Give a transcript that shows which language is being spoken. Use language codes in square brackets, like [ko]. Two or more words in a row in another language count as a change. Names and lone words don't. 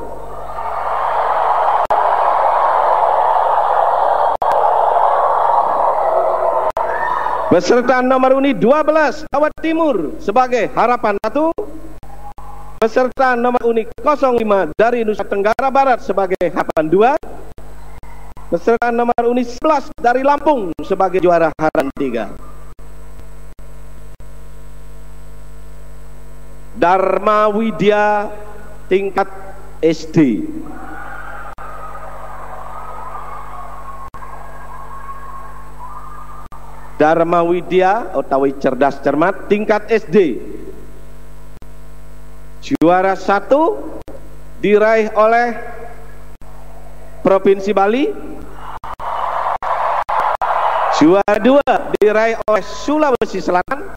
[id] Peserta nomor undi 12 Jawa Timur sebagai harapan 1. Peserta nomor undi 05 dari Nusa Tenggara Barat sebagai harapan 2. Peserta nomor undi 11 dari Lampung sebagai juara harapan 3. Dharma Widya tingkat SD. Dharma Widya utawi cerdas cermat tingkat SD. Juara 1 diraih oleh Provinsi Bali. Juara 2 diraih oleh Sulawesi Selatan.